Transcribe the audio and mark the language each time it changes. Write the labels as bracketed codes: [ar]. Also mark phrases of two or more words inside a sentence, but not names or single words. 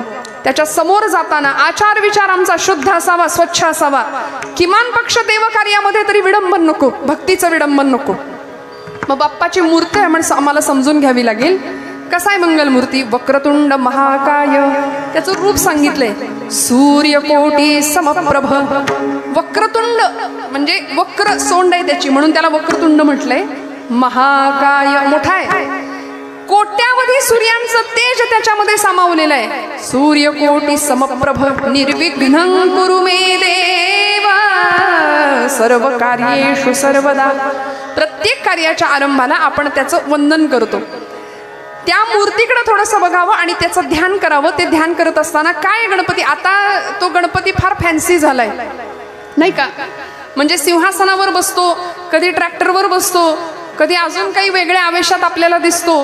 [mr] त्याच्या समोर जाताना आचार विचार आमचा शुद्ध असावा, स्वच्छ असावा. किमान पक्ष देवकार्यामध्ये तरी विडंबन नको, भक्तीचं विडंबन नको. मग बाप्पाची मूर्ती आम्हाला समजून घ्यावी लागेल. कसा आहे मंगलमूर्ती? [sa] वक्रतुंड महाकाय. [mr] त्याचं रूप सांगितलंय, [sa] सूर्यकोटी समप्रभ. [mr] वक्रतुंड म्हणजे वक्र सोंड आहे त्याची, म्हणून त्याला वक्रतुंड म्हटलंय. महाकाय मोठा आहे. कोट्यावधी सूर्यांचं तेज त्याच्यामध्ये सामावलेलं आहे. [sa] सूर्यकोटी समप्रभ निर्विघ्नं कुरु मे देवा सर्व कार्येषु सर्वदा. [mr] प्रत्येक कार्याच्या आरंभाला आपण त्याचं वंदन करतो. त्या मूर्तीकडे थोडंसं बघावं आणि त्याचं ध्यान करावं. ते ध्यान करत असताना काय गणपती, आता तो गणपती फार फॅन्सी झालाय नाही का. म्हणजे सिंहासनावर बसतो, कधी ट्रॅक्टरवर बसतो, कधी अजून काही वेगळ्या आवेशात आपल्याला दिसतो.